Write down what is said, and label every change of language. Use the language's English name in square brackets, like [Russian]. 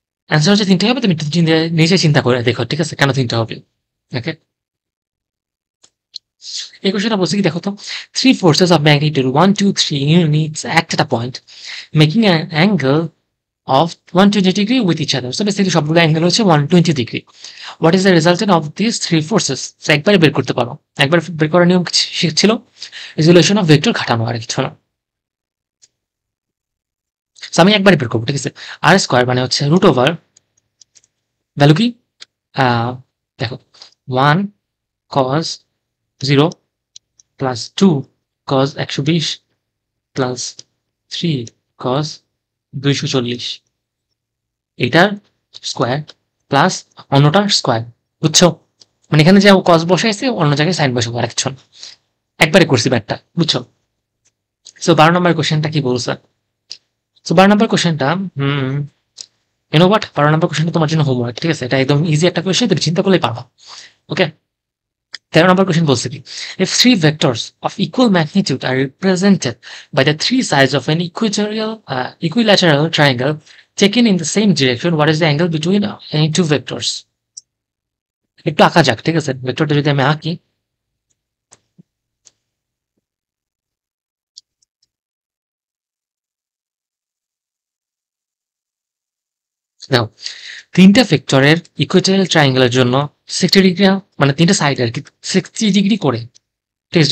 [Bangla] Answer হচ্ছে তিনটে হবে, তুমি একটু নিজে চিন্তা করে দেখো, ঠিক আছে, কেন তিনটে হবে? ওকে, এই কোশ্চেনটা বলছে কি দেখো তো, [English] 3 forces of magnitude 1, 2, 3 units act at a point making an angle of 120 degree with each other. So basically [Bangla] সবগুলো অ্যাঙ্গেল হচ্ছে 120 degree. [English] What is the resultant of these 3 forces? [Bangla] So একবারে বের করতে পারো, একবার বের করার নিয়ম ছিল রেজলিউশন অফ ভেক্টর খাটানো, আর কিছু না। So আমি একবারে বের করবো, ঠিক আছে। আর স্কোয়ার মানে হচ্ছে রুট ওভার ভ্যালু কি দেখো 1 cos 0 plus 2 cos 120 plus 3 cos 240, এটার স্কোয়ার প্লাস অন্যটার স্কোয়ার, বুঝছো? মানে এখানে যে কস বসাইছে অন্য জায়গায় সাইন বসাবো, আর কিছু না, একবারে করছি ব্যাটটা, বুঝছো? সো 12 নম্বর কোশ্চেনটা কি বলছে? সো 12 নম্বর কোশ্চেনটা [English] you know what, [Bangla] 12 নম্বর কোশ্চেনটা তোমার জন্য হোমওয়ার্ক, ঠিক আছে? এটা একদম ইজি একটা কোশ্চেন, তুমি চিন্তা করলেই পারবা। [English] okay, 13 number question [Bangla] বলছে কি, [English] if three vectors of equal magnitude are represented by the three sides of an equilateral triangle taken in the same direction, what is the angle between any two vectors? [Bangla] একটু আঁকা যাক, ঠিক আছে? ভেক্টরটা যদি আমি আঁকি, দেখো তিনটা ভেক্টরের ইকুয়েটরিয়াল ট্রায়াঙ্গেলের জন্য 60 ডিগ্রি, মানে তিনটা সাইড আর কি 60 ডিগ্রি করে, ঠিক আছে?